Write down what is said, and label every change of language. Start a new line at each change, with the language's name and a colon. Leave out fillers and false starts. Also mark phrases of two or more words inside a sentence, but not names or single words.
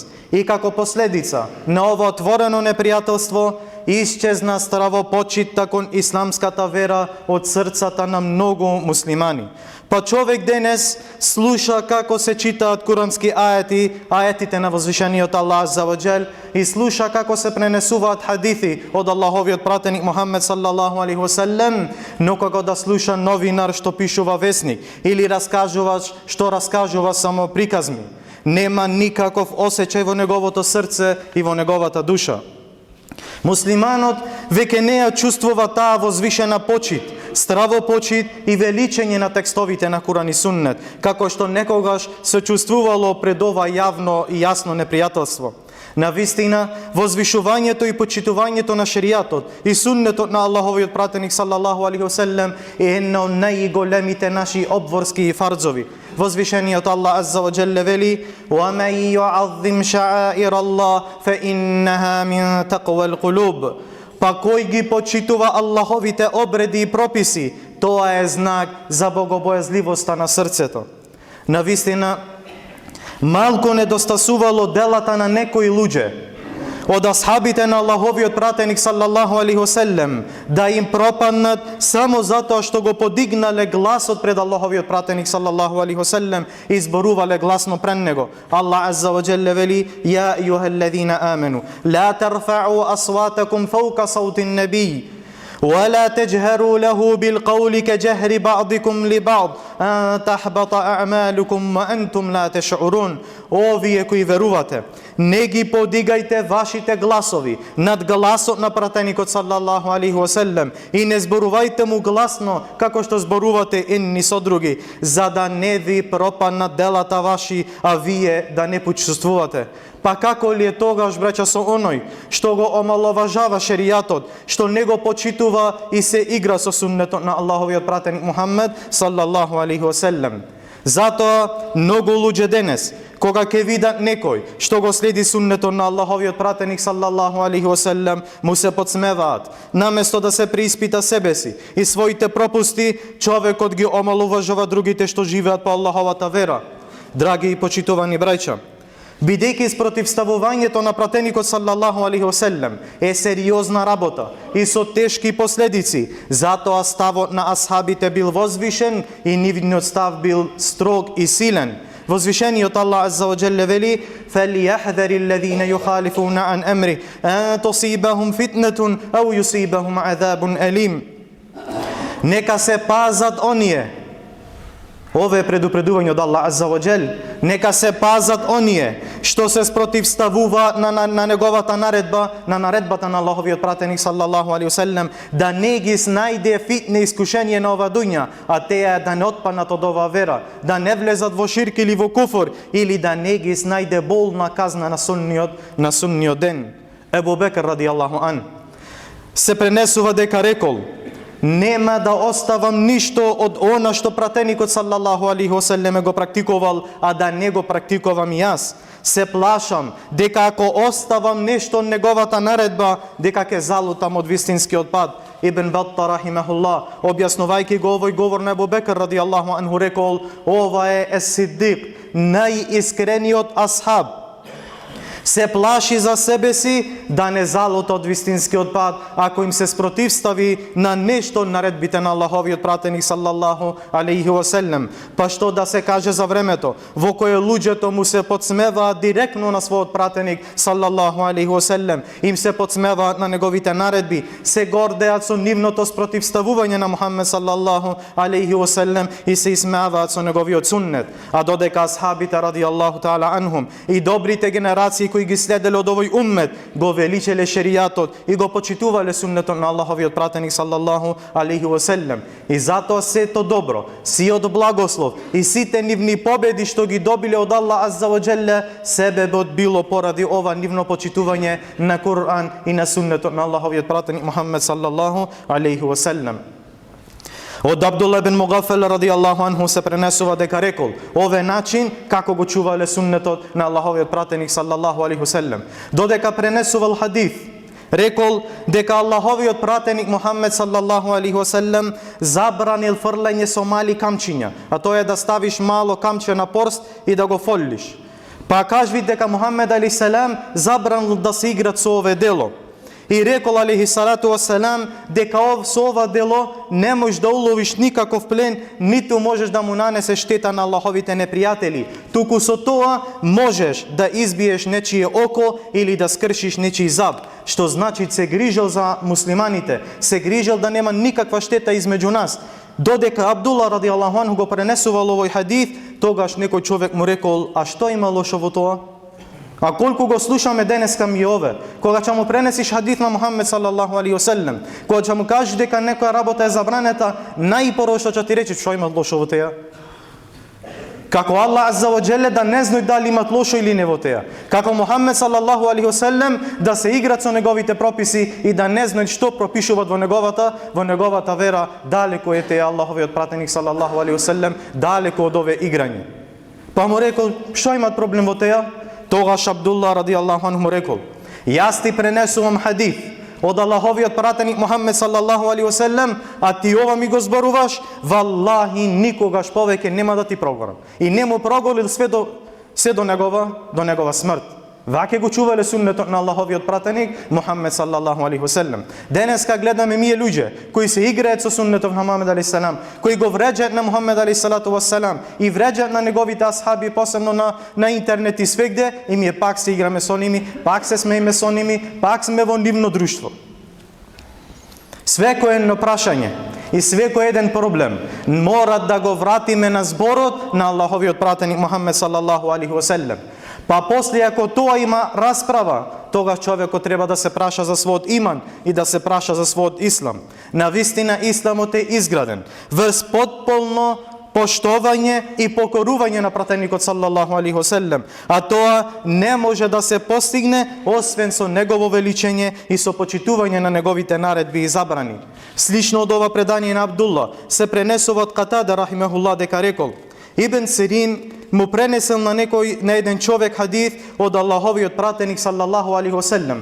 Macedonian: И како последица на ова отворено непријателство исчезна стравопочитта кон исламската вера од срцата на многу муслимани. Па човек денес слуша како се читаат курански ајети, ајетите на возвишениот Аллах
Arabic: عز وجل,
Macedonian: и слуша како се пренесуваат хадиси од Аллаховиот пратеник Мухаммед
Arabic: صلى الله عليه وسلم,
Macedonian: но како да слуша новинар што пишува весник или раскажуваш што раскажува само приказни, нема никаков осеќај во неговото срце и во неговата душа. Муслиманот веќе не ја чувствува таа возвишена почит, стравопочит и величење на текстовите на Куран и Суннет, како што некогаш се чувствувало пред ова јавно и јасно непријателство. На вистина, возвишувањето и почитувањето на шеријатот и суннетот на Аллаховиот пратеник
Arabic: صلى الله عليه وسلم
Macedonian: е една од најголемите наши обворски и фарзови. Возвишениот Аллах
Arabic: عز وجل
Macedonian: вели:
Arabic: وَمَنْ يُعَظِّمْ شَعَائِرَ اللَّهِ فَإِنَّهَا مِنْ تَقْوَى الْقُلُوبِ.
Macedonian: Па кој ги почитува Аллаховите обреди и прописи, тоа е знак за богобојазливоста на срцето. На вистина, малку недостасувало делата на некои луѓе од асхабите на Аллаховиот пратеник
Arabic: صلى الله عليه وسلم
Macedonian: да им пропаднат само затоа што го подигнале гласот пред Аллаховиот пратеник
Arabic: صلى الله عليه وسلم
Macedonian: и зборувале гласно пред него.
Arabic: الله عز وجل
Macedonian: вели:
Arabic: يا أيها الذين آمنوا لا ترفعوا أصواتكم فوق صوت النبي ولا تجهروا له بالقول كجهر بعضكم لبعض أن تحبط أعمالكم وأنتم لا تشعرون.
Macedonian: О вие кои верувате, не ги подигајте вашите гласови над гласот на пратеникот
Arabic: صلى الله عليه وسلم
Macedonian: и не зборувајте му гласно како што зборувате едни со други, за да не ви пропаднат делата ваши, а вие да не почувствувате. Па како ли е тогаш, браќа, со оној што го омаловажава шеријатот, што не го почитува и се игра со суннетот на Аллаховиот пратеник Мухаммед
Arabic: صلى الله عليه وسلم?
Macedonian: Затоа многу луѓе денес, кога ќе видат некој што го следи суннетот на Аллаховиот пратеник
Arabic: صلى الله عليه وسلم,
Macedonian: му се подсмеваат. Наместо да се преиспита себе си и своите пропусти, човекот ги омалуважува другите што живеат по Аллаховата вера. Драги и почитувани браќа, бидејќи спротивставувањето на пратеникот
Arabic: صلى الله عليه وسلم
Macedonian: е сериозна работа и со тешки последици, затоа ставот на асхабите бил возвишен и нивниот став бил строг и силен. Возвишениот Аллах
Arabic: عز وجل
Macedonian: вели: فَلْيَحْذَرِ الَّذِينَ يُخَالِفُونَ عَنْ أَمْرِهِ أَن تُصِيبَهُمْ فِتْنَةٌ أَوْ يُصِيبَهُمْ عَذَابٌ أَلِيمٌ. Нека се пазат оние. Ова е предупредување од Аллах
Arabic: عز وجل.
Macedonian: Нека се пазат оние што се спротивставуваат на неговата наредба, на наредбата на Аллаховиот пратеник
Arabic: صلى الله عليه وسلم,
Macedonian: да не ги снајде фитне искушение на ова дуња, а теа да не отпаднат од ова вера, да не влезат во ширк или во куфр, или да не ги снајде болна казна на судниот ден. Ебу Бекр
Arabic: رضي الله عنه
Macedonian: се пренесува дека рекол: нема да оставам ништо од она што пратеникот
Arabic: صلى الله عليه وسلم
Macedonian: го практикувал, а да не го практикувам и јас. Се плашам дека ако оставам нешто од неговата наредба, дека ќе залутам од вистинскиот пат. Ибн Баттар рахимахуллах, објаснувајќи го овој говор на Ебу Бекр
Arabic: رضي الله عنه,
Macedonian: рекол: ова е ес-Сиддик, најискрениот асхаб. Се плаши за себе си да не залута од вистинскиот пат, ако им се спротивстави на нешто од наредбите на Аллаховиот пратеник
Arabic: صلى الله عليه وسلم.
Macedonian: Па што да се каже за времето во кое луѓето му се подсмеваат директно на својот пратеник
Arabic: صلى الله عليه وسلم,
Macedonian: им се подсмеваат на неговите наредби, се гордеат со нивното спротивставување на Мухаммед
Arabic: صلى الله عليه وسلم
Macedonian: и се исмеаваат со неговиот суннет. А додека асхабите
Arabic: رضي الله تعالى عنهم
Macedonian: и добрите генерации кои ги следеле од овој уммет го величеле шеријатот и го почитувале суннетот на Аллаховиот пратеник
Arabic: صلى الله عليه وسلم.
Macedonian: И затоа сето добро, сиот благослов и сите нивни победи што ги добиле од Аллах
Arabic: عز وجل,
Macedonian: себебот било поради ова нивно почитување на Кур'ан и на суннетот на Аллаховиот пратеник Мухаммед
Arabic: صلى الله عليه وسلم.
Macedonian: Од Абдулла ибн Мугафел
Arabic: رضي الله عنه
Macedonian: се пренесува дека рекол: овој начин како го чувале суннетот на Аллаховиот пратеник
Arabic: صلى الله عليه وسلم.
Macedonian: Додека пренесувал хадис, рекол дека Аллаховиот пратеник Мухаммед
Arabic: صلى الله عليه وسلم
Macedonian: забранил фрлање со мали камчиња, а тоа е да ставиш мало камче на порст и да го фоллиш. Па кажи дека Мухаммед
Arabic: عليه السلام
Macedonian: забранил да се играт со ове дело. И рекол
Arabic: عليه الصلاة والسلام
Macedonian: дека со ова дело не можеш да уловиш никаков плен, ниту можеш да му нанесеш штета на Аллаховите непријатели. Туку со тоа можеш да избиеш нечие око или да скршиш нечии заб, што значи се грижел за муслиманите, се грижел да нема никаква штета измеѓу нас. Додека Абдулла
Arabic: رضي الله عنه
Macedonian: го пренесувал овој хадис, тогаш некој човек му рекол: а што има лошо во тоа? А колку го слушаме денеска ми ове, кога ќе му пренесиш хадис на Мухаммед
Arabic: صلى الله عليه وسلم,
Macedonian: кога ќе му кажеш дека некоја работа е забранета, најпорво што ќе ти рече: што има лошо во теја? Како Аллах
Arabic: عز وجل
Macedonian: да не знај дали имат лошо или не во теја. Како Мухаммед
Arabic: صلى الله عليه وسلم
Macedonian: да се играат со неговите прописи и да не знаат што пропишуваат во неговата вера, далеко е теја Аллаховиот пратеник
Arabic: صلى الله عليه وسلم,
Macedonian: далеко од ове играње. Па му рекол: што имат проблем во теја? Тогаш Абдулла
Arabic: رضي الله عنه
Macedonian: му рекол: јас ти пренесувам хадис од Аллаховиот пратеник Мухаммед
Arabic: صلى الله عليه وسلم,
Macedonian: а ти ова ми го зборуваш, валлахи никогаш повеќе нема да ти проголам. И не му проголил се до негова смрт. Ваќе го чувале суннетот на Аллаховиот пратеник Мухаммед
Arabic: صلى الله عليه وسلم.
Macedonian: Денеска гледаме мие луѓе кои се играат со суннетот на Мухаммед
Arabic: عليه السلام,
Macedonian: кои го вреđаат на Мухаммед
Arabic: عليه الصلاة والسلام
Macedonian: и вреđаат на неговите асхаби, посебно на интернет и свегде, и ние пак се играме со ними, пак се смееме со ними, пак сме во нивно друштво. Свекој едно прашање и свекој еден проблем мора да го вратиме на зборот на Аллаховиот пратеник Мухаммед
Arabic: صلى الله عليه وسلم.
Macedonian: Па после, ако тоа има расправа, тогаш човекот треба да се праша за својот иман и да се праша за својот ислам. Навистина исламот е изграден врз потполно поштовање и покорување на пратеникот
Arabic: صلى الله عليه وسلم,
Macedonian: а тоа не може да се постигне освен со негово величење и со почитување на неговите наредби и забрани. Слично од ова предание на Абдулла се пренесува од Катада рахимехуллах дека рекол: Ибн Сирин му пренесел на еден човек хадис од Аллаховиот пратеник
Arabic: صلى الله عليه وسلم.